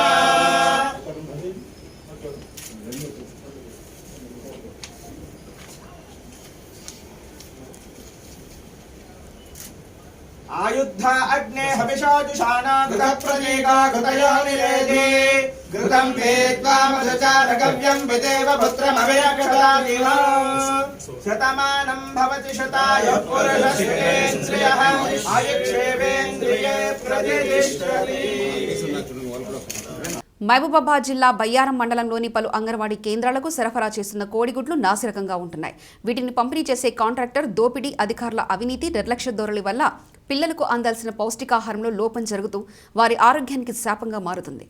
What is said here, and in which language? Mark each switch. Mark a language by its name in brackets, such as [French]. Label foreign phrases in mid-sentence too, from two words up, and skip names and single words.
[Sanskrit] आयुद्ध अग्ने हविषाजुषाना घृतः प्रतीका घृतयो निरेधि घृतं पेत्वा मधुचारगव्यं विदेव पुत्रमभिरक्षतादिव शतमानं भवति शतायुः पुरुषस्येन्द्रियः आयुक्षेवेन्द्रिये प्रतिष्ठति. [Telugu] మహబూబాబాద్ జిల్లా బయ్యారం మండలంలోని పలు అంగన్వాడీ కేంద్రాలకు సరఫరా చేస్తున్న కోడిగుడ్లు నాసిరకంగా ఉంటున్నాయి. వీటిని పంపిణీ చేసే కాంట్రాక్టర్ దోపిడీ, అధికారుల అవినీతి, నిర్లక్ష్య ధోరణి వల్ల పిల్లలకు అందాల్సిన పౌష్టికాహారంలో లోపం జరుగుతూ వారి ఆరోగ్యానికి శాపంగా మారుతుంది.